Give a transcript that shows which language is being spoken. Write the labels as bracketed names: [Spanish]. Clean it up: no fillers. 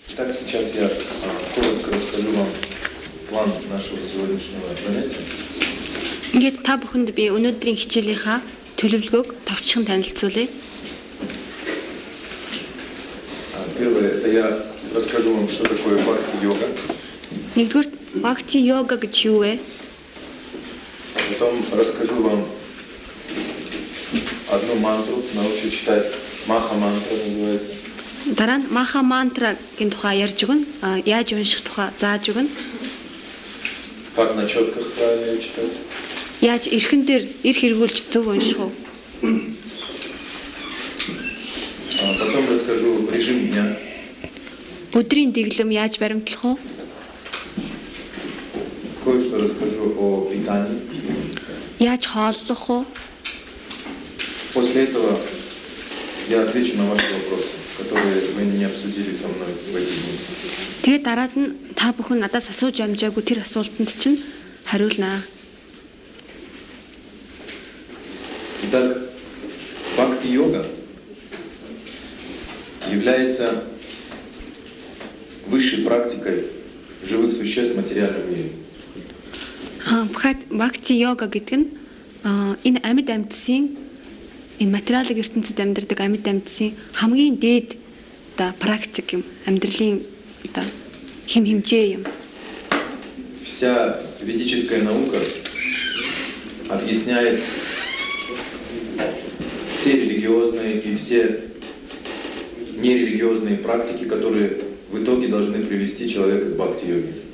[Russian] Итак, сейчас я коротко расскажу вам план нашего сегодняшнего занятия. [Mongolian] Ингээд та бүхэнд би өнөөдрийн хичээлийнхаа төлөвлөгөөг товчхон танилцуулъя. [Russian] Первое, это я расскажу вам, что такое бхакти йога. [Mongolian] Нэгдүгээр бхакти йога гэж юу вэ? [Russian] Потом расскажу вам одну мантру, научу читать маха мантру называется. [Mongolian] Дараа нь маха мантра гэдгийн тухай ярьж өгнө. Яаж унших тухай зааж өгнө. [Russian] Как на чётках правильно читать? [Mongolian] Яаж эрхэн дээр эрх эргүүлж зөв унших уу? [Russian] Потом расскажу режим дня. [Mongolian] Өдрийн дэглэм яаж баримтлах уу? [Russian] Кое-что расскажу о питании. [Mongolian] Яаж хооллох уу? [Russian] После этого я отвечу на ваши вопросы, которые вы не обсудили со мной в эти дни. [Mongolian] Тэгээд дараад нь та бүхэн надаас асууж амжаагүй тэр асуултанд чинь хариулнаа. [Russian] Итак, бхакти-йога является высшей практикой живых существ в материальном мире. [Mongolian] Бхакти-йога гэдэг нь энэ амьд амьдсийн энэ материалын ертөнцид амьдардаг амьд амьдсийн хамгийн дээд практик юм, амьдралын хэм хэмжээ юм. [Russian] Вся ведическая наука объясняет все религиозные и все нерелигиозные практики, которые в итоге должны привести человека к бхакти-йоге.